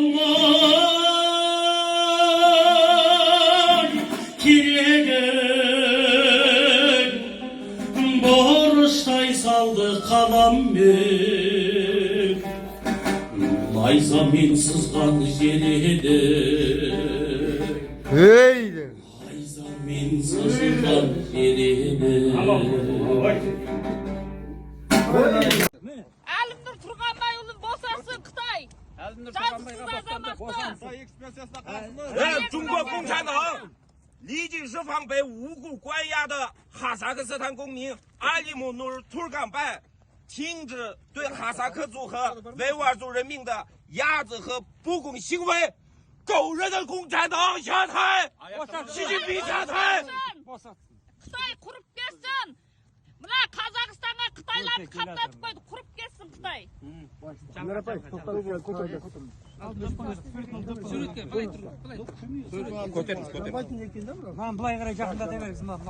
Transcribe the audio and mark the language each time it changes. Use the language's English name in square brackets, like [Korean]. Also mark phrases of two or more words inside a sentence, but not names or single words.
[Kazakh] болмай керегім, борыштай салды қаламмен, найзамен сызған желедім, найзамен сызған желедім. Әлімнұр Тұрғанбайұлын босасын Қытай. Жазықсыз азаматты. [Chinese] 中国共产党立即释放被无故关押的哈萨克斯坦公民阿里木努尔图尔干拜，停止对哈萨克族和维吾尔族人民的压制和不公行为，狗日的共产党下台，习近平下台。 [Kazakh] Қытай құрып берсін. Мына Қазақстанға Қытайларды қаптатып қойды, құрып кетсін Қытай. былай қарай жақындата беріңіз.